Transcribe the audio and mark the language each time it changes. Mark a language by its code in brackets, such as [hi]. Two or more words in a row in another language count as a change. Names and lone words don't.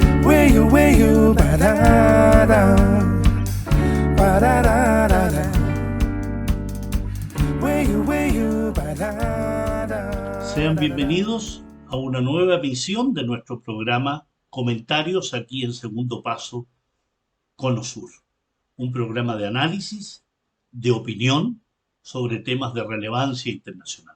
[es] ba-da-da, ba-da-da-da-da. Sean bienvenidos a una nueva emisión de nuestro programa Comentarios aquí en Segundo Paso, Cono Sur. Un programa de análisis, de opinión sobre temas de relevancia internacional.